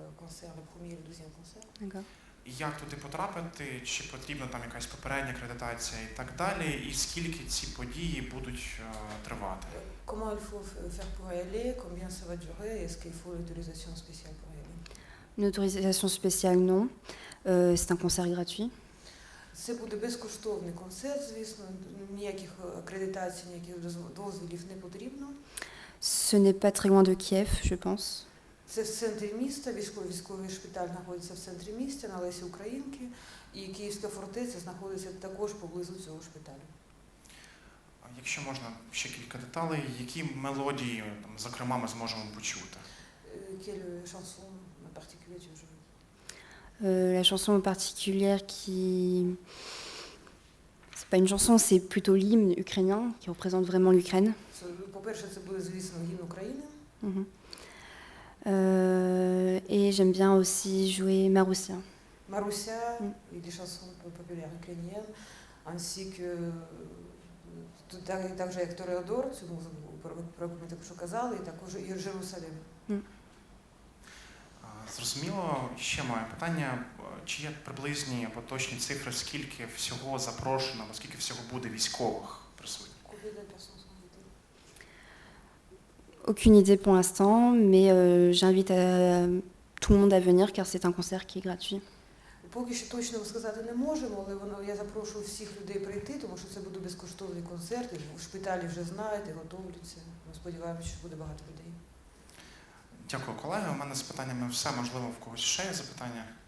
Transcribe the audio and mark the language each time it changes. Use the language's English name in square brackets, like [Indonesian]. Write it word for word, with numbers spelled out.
[Ukrainian] Це концерт, прем'єр, другий концерт. [French] D'accord. [Ukrainian] Як туди потрапити, чи потрібна там якась попередня акредитація і так далі, і скільки ці події будуть е, тривати? [French] Comment il faut f- faire pour y aller? Combien ça va durer? Est-ce qu'il faut l'autorisation spéciale pour y aller? Une autorisation spéciale, non. Euh, c'est un concert gratuit. [Ukrainian] Це буде безкоштовний концерт, звісно, ніяких е, акредитацій, ніяких доз- дозволів не потрібно. [French] Ce n'est pas très loin de Kiev, je pense. [Ukrainian] Це в центрі міста, військовий військовий шпиталь знаходиться в центрі міста, на Лесі Українки, і Київська фортеця знаходиться також поблизу цього шпиталю. А Якщо можна ще кілька деталей, які мелодії там, зокрема, ми зможемо почути? [French] Е, Quelle chanson en particulier tu joues? Euh, la chanson en particulière qui... C'est pas une chanson, c'est plutôt l'hymne ukrainien qui représente vraiment l'Ukraine. [Ukrainian] Це, ну, по-перше, це буде, звісно, гімн України. Mhm. [French] Euh, et j'aime bien aussi jouer Maroussia. [Ukrainian] Маруся Мгм. і [French] des chansons populaires ukrainiennes, ainsi que [Ukrainian] е, тут так, так же, як Тореодор, цю музику, про, про яку ми також казали, і також і Жерусалим. А, Зрозуміло, ще маю питання, е, чи є приблизні або точні цифри, скільки всього запрошено, або скільки всього буде військових присутніх? [French] Combien de personnes sont invitées? Aucune idée pour l'instant, mais euh, j'invite à- tout le monde à venir car c'est un concert qui est gratuit. [Ukrainian] Поки що точно сказати не можемо, але воно я запрошую всіх людей прийти, тому що це буде безкоштовний концерт. І в шпиталі вже знають і готовляться. Ми сподіваємося, що буде багато людей. Дякую, колеги. У мене з питаннями все. Можливо, в когось ще є запитання?